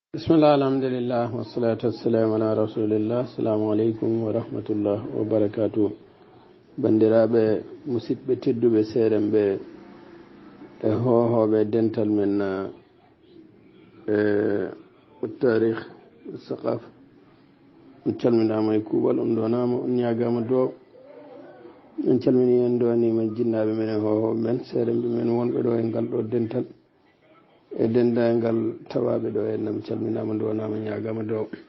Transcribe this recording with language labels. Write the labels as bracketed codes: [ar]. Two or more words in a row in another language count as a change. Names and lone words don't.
[ar] بسم الله، الحمد لله، والصلاة والسلام على رسول الله. السلام عليكم ورحمة الله وبركاته. [ff] Bandiraɓe musidɓe tedduɓe seeɗen ɓe e hohoɓe dental men tarikh saqaf, on calminama e kuuɓal, on donama, on ñagama do, on calmini en donima jinnaɓe men e hohoɓe men seeɗen ɓe men wonɓe ɗo e ngal ɗo dental e dendagal tawaɓe ɗo en nam calminama donama ñagama dow